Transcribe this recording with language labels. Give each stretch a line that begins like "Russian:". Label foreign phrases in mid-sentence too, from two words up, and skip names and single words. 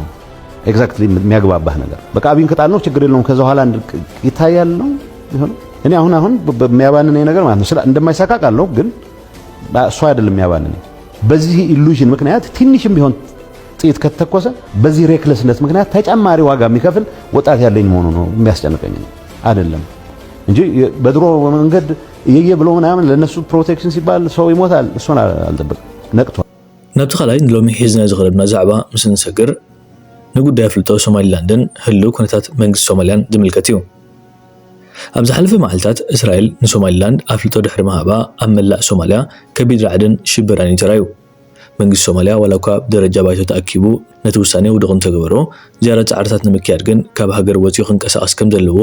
Amharic: ኤግዛክትሊ የሚያግባባህ ነገር በቃ አብይን ከጣል ነው ችግር የለውም ከዛ በኋላ ይታያል ነው ይሆን። እኔ አሁን በሚያባንነኝ ነገር ማለት ነው እንደማይሳካ ቃል ነው ግን እሱ አይደለም የሚያባንነኝ። በዚህ ኢሉዥን ምክንያት ትንሽም ቢሆን ጥይት ከተተኮሰ በዚህ ሬክለስነት ምክንያት ተጨማሪ ዋጋ የሚከፍል ወጣት ያለኝ መሆኑ ነው የሚያስጨንቀኝ አይደለም እንጂ በድሮ መንገድ እየየ ብሎ ምናምን ለነሱ ፕሮቴክሽን ሲባል ሰው ይሞታል እሱን አልጠብቅም። ነቅቷል።
Tigrinya: ናብቲ ኻልይ ሎሚ ሒዝና ዝኸለብና ዛዕባ ምስ ንሰግር ንጉዳይ ኣፍልጦ ሶማሊላንድን ህልው ኩነታት መንግስቲ ሶማልያን ዝምልከት እዩ። ኣብ ዝሓለፈ መዓልትታት እስራኤል ንሶማሊላንድ ኣፍልጦ ድሕሪ ምሃባ ኣብ መላእ ሶማልያ ከቢድ ራዕድን ሽብራን ይተራዩ። መንግስቲ ሶማልያ ወላኳ ብደረጃ ባይቶ ተኣኪቡ ነቲ ውሳኔ ውድቕ እንተገበሮ ዝያዳ ፃዕርታት ንምክያድ ግን ካብ ሃገር ወፂኡ ክንቀሳቐስ ከም ዘለዎ